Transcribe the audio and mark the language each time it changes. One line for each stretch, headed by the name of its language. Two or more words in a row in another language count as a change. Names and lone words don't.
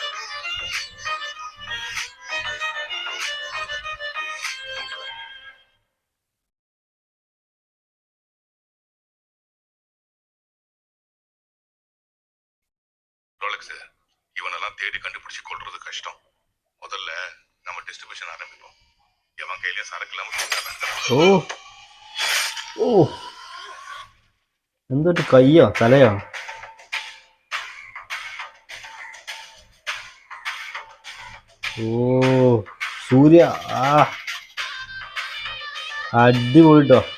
Tamil: இவனெல்லாம் தேடி கண்டுபிடிச்சு கொள்றது கஷ்டம். முதல்ல நம்ம டிஸ்ட்ரிபியூஷன் ஆரம்பிப்போம். எவன் கையில சரக்குலாம்
Malayalam: ഓ ഓ എന്തൊരു കയ്യോ തലയോ. ഓ സൂര്യ അടിപൊളിട്ടോ.